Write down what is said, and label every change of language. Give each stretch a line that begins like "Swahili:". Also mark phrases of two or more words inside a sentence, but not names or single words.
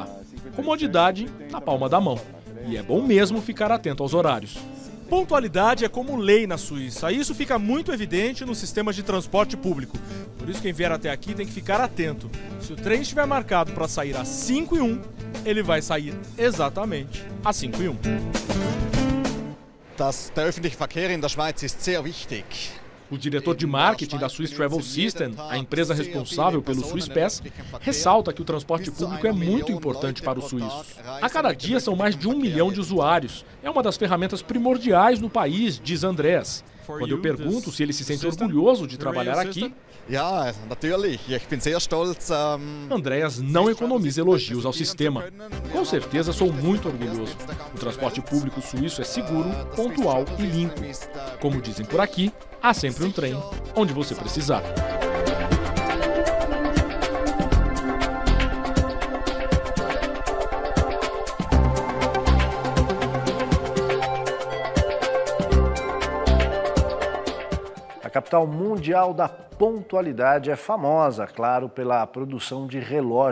Portuguese: Comodidade na palma da mão. E é bom mesmo ficar atento aos horários. Pontualidade é como lei na Suíça. Isso fica muito evidente nos sistemas de transporte público. Por isso, quem vier até aqui tem que ficar atento. Se o trem estiver marcado para sair às 5h01, ele vai sair exatamente às 5h01.
German: Der öffentliche Verkehr in der Schweiz ist sehr wichtig.
Portuguese: O diretor de marketing da Swiss Travel System, a empresa responsável pelo Swiss Pass, ressalta que o transporte público é muito importante para os suíços. A cada dia são mais de 1 milhão de usuários. É uma das ferramentas primordiais no país, diz Andreas. Quando eu pergunto se ele se sente orgulhoso de trabalhar aqui,
German: Ja, natürlich. Ich bin sehr stolz.
Portuguese: Andreas não economiza elogios ao sistema. Com certeza sou muito orgulhoso. O transporte público suíço é seguro, pontual e limpo. Como dizem por aqui, há sempre um trem onde você precisar. A capital mundial da pontualidade é famosa, claro, pela produção de relógios.